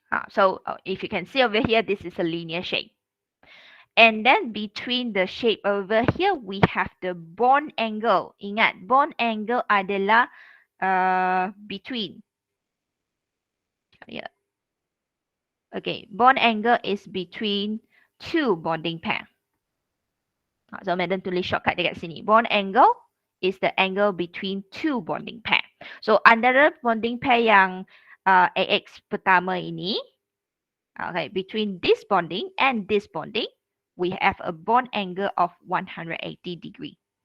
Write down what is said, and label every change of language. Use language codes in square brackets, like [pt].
[en] So if you can see over here, this is a linear shape. And then between the shape over here, we have the bond angle. [ms] Ingat, bond angle adalah between. [en] Yeah. Okay, bond angle is between two bonding pair. [ms] So madam tulis shortcut dekat sini. [en] Bond angle is the angle between two bonding pair. So [ms] antara bonding pair yang AX pertama ini, [en] okay, between this bonding and this bonding, we have a bond angle of 180 degree.